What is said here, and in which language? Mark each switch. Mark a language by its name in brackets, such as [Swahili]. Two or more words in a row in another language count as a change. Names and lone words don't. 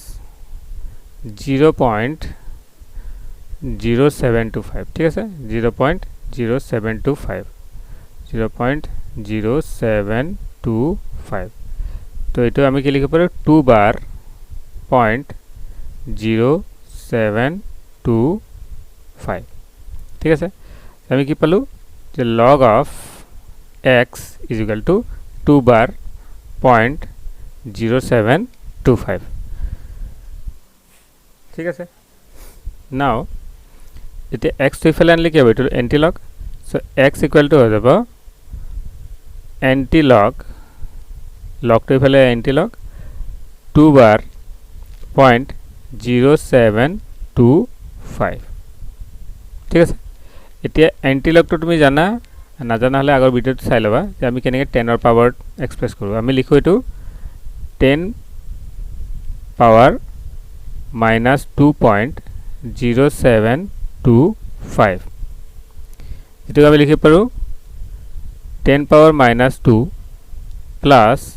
[Assamese] 0.0725 ঠিক আছে 0.0725 0.0725 তো এটো আমি কি লিখিব পাৰো 2 বার 0.0725 ঠিক আছে আমি কি পালো যে [English] log of x is equal to 2 bar [Assamese] 0.0725 ঠিক আছে now এতে x তো ইফালে আনলে কি হবে এটো anti-log [English] so x equal to [Assamese] হৈ যাব anti-log log তো ইফালে anti-log 2 bar 0.0725 ঠিক আছে এতিয়া anti-log তো তুমি জানা না জানা হলে আগৰ ভিডিওটো চাই লবা যে আমি কেনেকৈ 10 ৰ [English] power express [Assamese] কৰো আমি লিখো এটো 10 পাৱাৰ -2.0725 এটো আমি লিখি পাৰো 10 [English] power -2 plus